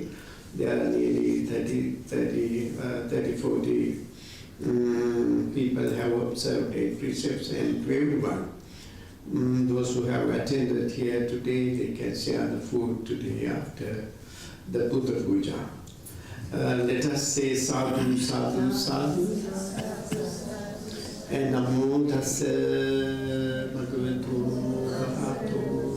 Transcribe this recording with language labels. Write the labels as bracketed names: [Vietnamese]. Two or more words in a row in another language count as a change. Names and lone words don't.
[English] There are nearly 40 people have observed 8 precepts, and to everyone. Those who have attended here today, they can share the food today after the Buddha Puja. Let us say [Pali] sadhu, sadhu, sadhu. And namo tassa bhagavato arahato.